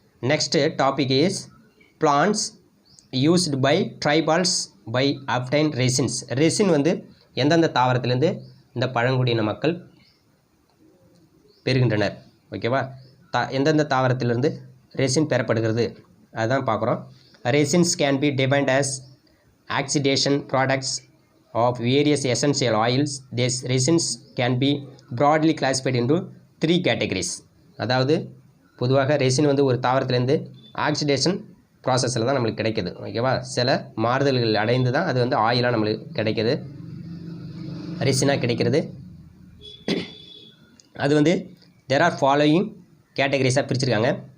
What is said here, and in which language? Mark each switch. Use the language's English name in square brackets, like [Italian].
[English] Next topic is plans used by tribals by obtain resins. [Tamil] Resin வந்து எந்தெந்த தாவரத்திலேருந்து இந்த பழங்குடியின மக்கள் பெறுகின்றனர். ஓகேவா? எந்தெந்த தாவரத்திலிருந்து ரெசின் பெறப்படுகிறது அதுதான் பார்க்குறோம். [English] Resins can be defined as oxidation products of various essential oils. These resins can be broadly classified into 3 categories. [Tamil] அதாவது பொதுவாக ரெசின் வந்து ஒரு தாவரத்திலேருந்து ஆக்சிடேஷன் ப்ராசஸில் தான் நம்மளுக்கு கிடைக்கிது. ஓகேவா? சில மாறுதல்கள் அடைந்து தான் அது வந்து ஆயிலாக நம்மளுக்கு கிடைக்கிது, ரெசினாக கிடைக்கிறது. அது வந்து [English] there are following [Tamil] கேட்டகரிஸாக பிரிச்சிருக்காங்க.